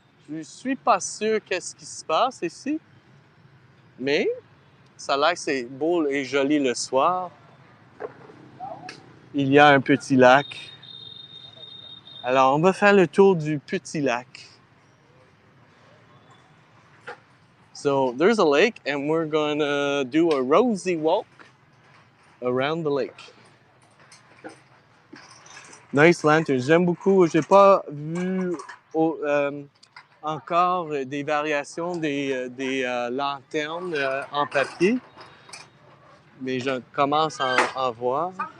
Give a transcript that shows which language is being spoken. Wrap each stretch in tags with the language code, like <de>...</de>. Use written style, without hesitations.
<fr>Je suis pas sûr qu'est-ce qui se passe ici, mais ça a l'air que c'est beau et joli le soir. Il y a un petit lac. Alors, on va faire le tour du petit lac.</fr> <en>So, there's a lake and we're gonna do a rosy walk around the lake. Nice lantern.</en> <fr>J'aime beaucoup. J'ai pas vu encore des variations des lanternes en papier, mais je commence à en voir.</fr>